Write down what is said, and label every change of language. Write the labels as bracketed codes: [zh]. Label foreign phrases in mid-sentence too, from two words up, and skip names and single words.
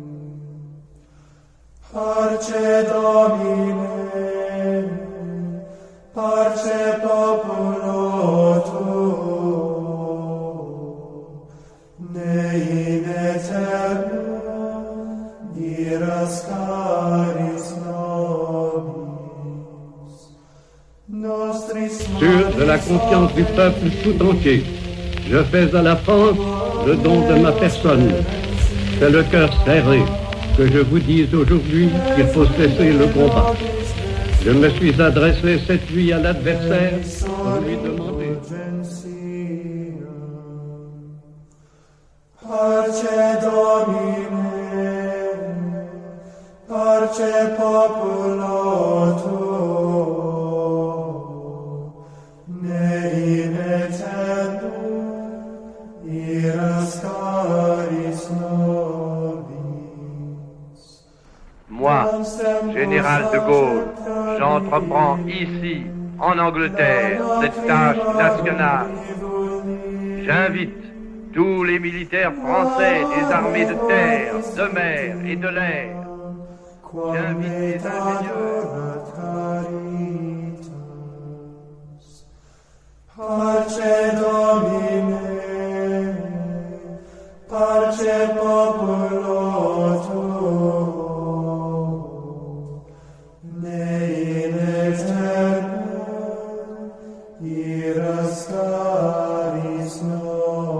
[la] Parce Domine, parce populo tuo, ne in aeternum iras caris nobis. [fr] Sûr de la confiance du peuple tout entier, je fais à la France le don de ma personne. C'est le cœur serré que je vous dise aujourd'hui qu'il faut cesser le combat. Je me suis adressé cette nuit à l'adversaire pour lui demander. [la] Parce Domine, parce populo tuo, ne in aeternum iras caris nobis. [fr] Moi, général de Gaulle, j'entreprends ici, en Angleterre, cette tâche nationale. J'invite tous les militaires français des armées de terre, de mer et de l'air. J'invite les ingénieurs. [la] Parce Domine, parce populo tuo, ne in aeternum iras caris nobis.